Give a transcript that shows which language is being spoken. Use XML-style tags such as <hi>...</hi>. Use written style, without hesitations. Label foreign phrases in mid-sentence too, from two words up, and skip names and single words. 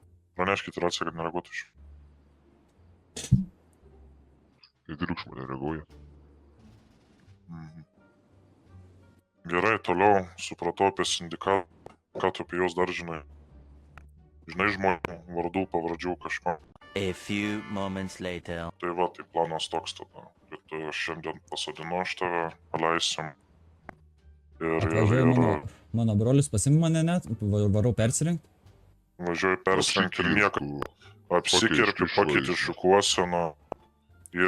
<lt>Praneškit ir atsakė, kad nereaguotų iš. Į triukšmą nereaguoja. Gerai, toliau supratau apie sindikatą, ką tu apie juos dar žinai. Žinai žmonių vardų, pavardžių kažko.</lt> <en>A few moments later.</en> <lt>Tai va, tai planas toks tada, kad šiandien pasodinu aš tave, paleisim. Ir Mano brolis pasimė mane net, varau persirengti. važiuoju persirengti ir nieko. Apsikirpi, pakeiti šukuoseną. Ir</lt>